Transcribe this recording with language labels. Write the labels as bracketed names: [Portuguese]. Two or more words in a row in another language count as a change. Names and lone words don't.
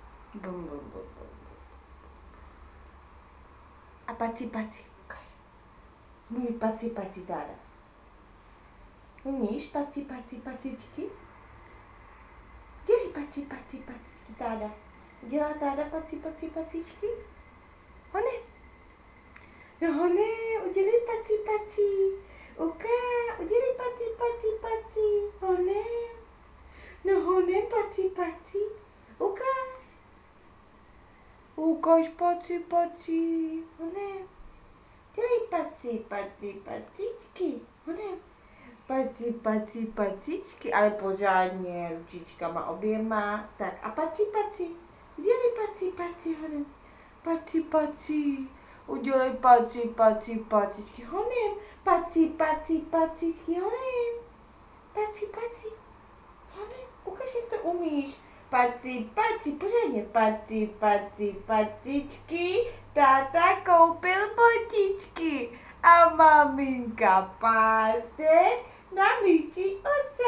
[Czech] Bum, bum, bum, bum. A paci, paci, ukaž. Mluví paci, paci, táda. Umíš paci, paci, pacičky? Dělej paci, paci, pacičky, táda. Dělá táda paci, paci, pacičky? Hone. No hone, udělej paci, paci. Udělej paci, paci, paci. Hone. No hone, paci, paci. Ukáž. Ukáž paci, paci. Hone. Dělej paci, paci, pacičky. Hone. Paci, paci, pacičky, ale pořádně, ručičkama oběma. Tak a paci, paci. Udělej paci, paci, honem. Paci, paci. Udělej paci, paci, pacičky, honem. Paci, paci, pacičky, honem. Paci, paci, honem. Ukaž, jak to umíš. Paci, paci, pořádně. Paci, paci, pacičky. Táta koupil botičky. A maminka pásek na myší oči.